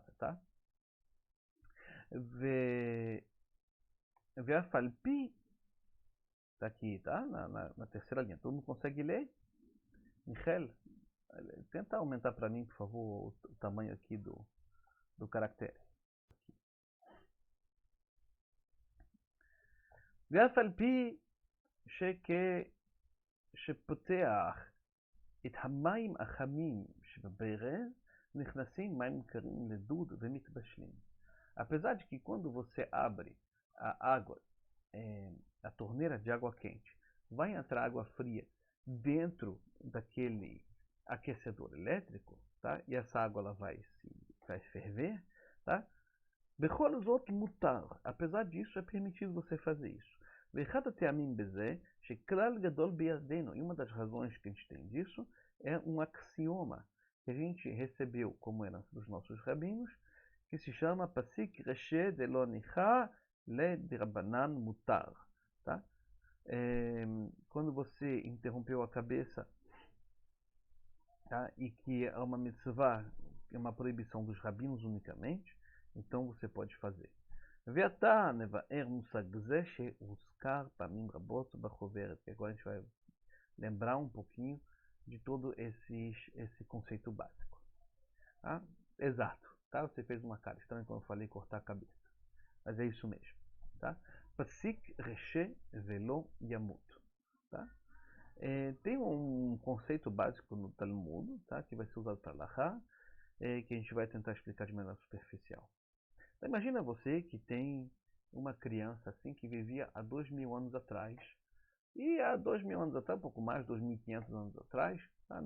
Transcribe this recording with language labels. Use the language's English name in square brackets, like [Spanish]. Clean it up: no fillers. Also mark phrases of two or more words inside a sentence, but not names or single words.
[Portuguese] Tá? Ve'afalpi, está aqui, tá? Na terceira linha. Todo mundo consegue ler? Michel, tenta aumentar para mim, por favor, o tamanho aqui do caractere. [Hebrew] ואף על פי שפותח את המים החמים שבברז, נכנסים מים קרים לדוד ומתבשלים. [Portuguese] Apesar de que quando você abre a água, a torneira de água quente, vai entrar água fria dentro daquele aquecedor elétrico, tá? E essa água ela vai ferver, tá? [Hebrew] בכל זאת מותר, [Portuguese] apesar disso é permitido você fazer isso. [Hebrew] ואחד הטעמים בזה שכלל גדול בידינו, [Portuguese] e uma das razões que a gente tem disso é um axioma que a gente recebeu como herança dos nossos rabinos, que se chama [Hebrew] פסיק רישא דלא ניחא ליה דרבנן מותר. [Portuguese] Tá? Quando você interrompeu a cabeça, tá? E que é uma mitzvah, é uma proibição dos rabinos unicamente, então você pode fazer. [Hebrew] ועתה נבאר מושג זה שהוזכר פעמים רבות בחוברת, [Portuguese] que agora a gente vai lembrar um pouquinho de todo esse conceito básico. Tá? Exato. Tá? Você fez uma cara estranha quando eu falei cortar a cabeça. Mas é isso mesmo. Tá? [Hebrew] פסיק רישא ולא ימות. [Portuguese] Tá? Tem um conceito básico no Talmud, tá? Que vai ser usado para Lahá, que a gente vai tentar explicar de maneira superficial. Então, imagina você que tem uma criança assim que vivia há 2000 anos atrás. E há 2000 anos atrás, um pouco mais, 2500 anos atrás, tá?